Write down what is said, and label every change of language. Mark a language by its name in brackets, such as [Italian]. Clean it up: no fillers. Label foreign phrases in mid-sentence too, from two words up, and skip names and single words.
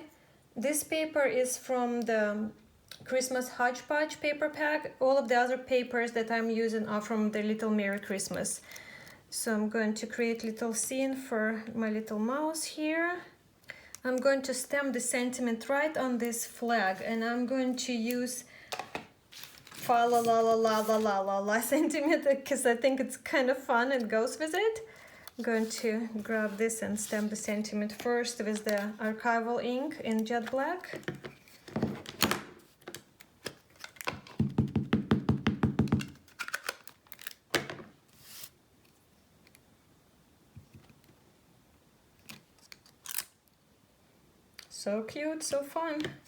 [English] This paper is from the Christmas hodgepodge paper pack. All of the other papers that I'm using are from the Little Merry Christmas. So I'm going to create little scene for my little mouse here. I'm going to stamp the sentiment right on this flag, and I'm going to use fa la la la la la la la la sentiment because I think it's kind of fun and goes with it. I'm going to grab this and stamp the sentiment first with the archival ink in jet black. So cute, so fun.